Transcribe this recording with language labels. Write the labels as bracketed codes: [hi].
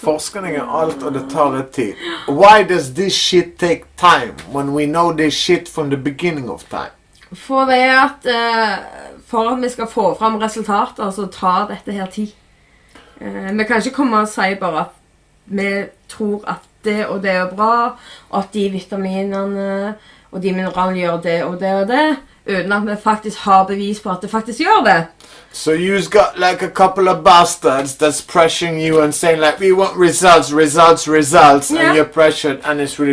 [no] Forskning er alt, og det tar litt tid. [en] Why does this shit take time, when we know this shit from the beginning of time? [no] For det at vi skal få frem resultater, så tar dette her tid. Vi kan ikke komme og si bare at vi tror at det og det er bra, og at de vitaminene og de mineralene gjør det og det og det, uten at vi faktisk har bevis på at det faktisk gjør det. [en] So you've got like a couple of bastards that's pressuring you and saying like, we want results, and you're pressured, and it's really...